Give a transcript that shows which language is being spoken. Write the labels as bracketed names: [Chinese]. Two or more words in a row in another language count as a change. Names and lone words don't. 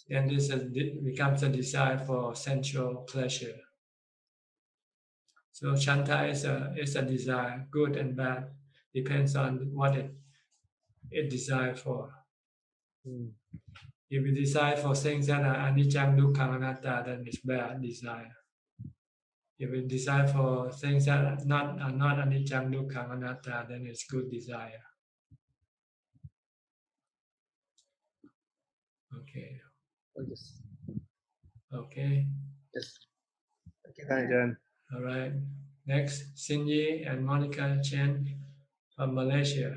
[English] Then this becomes a desire for sensual pleasure. So chanta is a desire, good and bad, depends on what it desires for. If you desire for things that are [Pali] anicca, dukkha, anatta, [English] then it's bad desire. If you desire for things that are not [Pali] anicca, dukkha, anatta, [English] then it's good desire. Okay. Oh, yes. Okay. Yes. Okay, Ajahn. All right. Next, Sinyi and Monica Chen from Malaysia.